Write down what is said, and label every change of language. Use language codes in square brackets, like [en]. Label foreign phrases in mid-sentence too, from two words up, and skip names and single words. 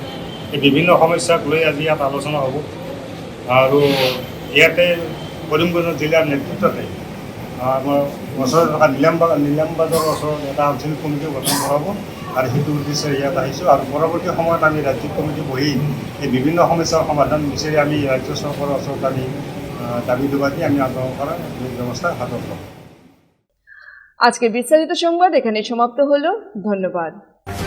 [as] এই বিভিন্ন সমস্যাক লৈ আজি ইয়াত আলোচনা হ'ব। আৰু ইয়াতে কৰিমগঞ্জ জিলাৰ নেতৃত্বতে আমাৰ ওচৰত থকা নিলামবাজাৰৰ ওচৰত এটা আঞ্চলিক কমিটি গঠন কৰা হ'ব, আৰু সেইটো উদ্দেশ্যে ইয়াত আহিছোঁ। আৰু পৰৱৰ্তী সময়ত আমি ৰাজ্যিক কমিটি বহি এই বিভিন্ন সমস্যাৰ সমাধান বিচাৰি আমি ৰাজ্য চৰকাৰৰ ওচৰত আমি দাবী দুবাদি আমি আন্দোলন করার ব্যবস্থা হাতত। [bn] আজকের বিস্তারিত সংবাদ এখানে সমাপ্ত হলো। ধন্যবাদ।